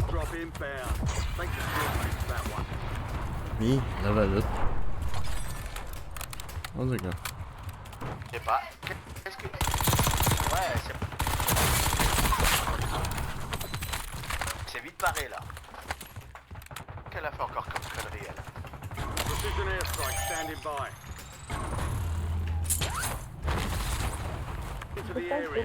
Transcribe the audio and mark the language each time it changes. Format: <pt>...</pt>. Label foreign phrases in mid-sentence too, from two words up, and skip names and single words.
<en>inbound. Think the drill makes that one.</en> <hu>Mi?</hu> <en>Level 5.</en> <hu>Az igen.</hu> <fr>Je sais pas. Qu'est-ce que... Ouais, c'est... C'est vite barré là. Qu'elle a fait encore comme connerie elle?</fr> <en>Precision airstrike standing by. Into the area.</en>